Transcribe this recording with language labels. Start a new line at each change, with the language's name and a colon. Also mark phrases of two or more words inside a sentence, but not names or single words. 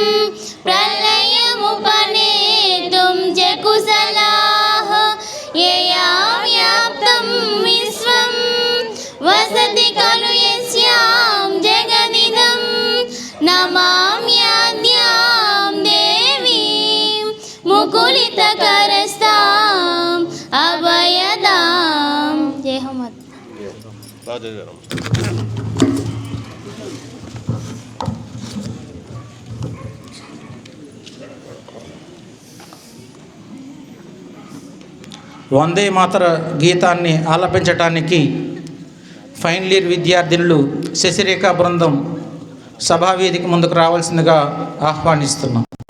Sanskrit: प्रलयमुपनेतुं च कुशलाः यया व्याप्तं विश्वं वसति खलु यस्यां जगदिदं नमाम्याद्यां देवीं मुकुलितकरस्ताम् अभयदां.
Hindi: जय हो माता.
Telugu: వందే మాతర గీతాన్ని ఆలపించటానికి
English: final year
Telugu: విద్యార్థినులు శశిరేఖ బృందం సభావేదిక ముందుకు రావాల్సిందిగా ఆహ్వానిస్తున్నాం.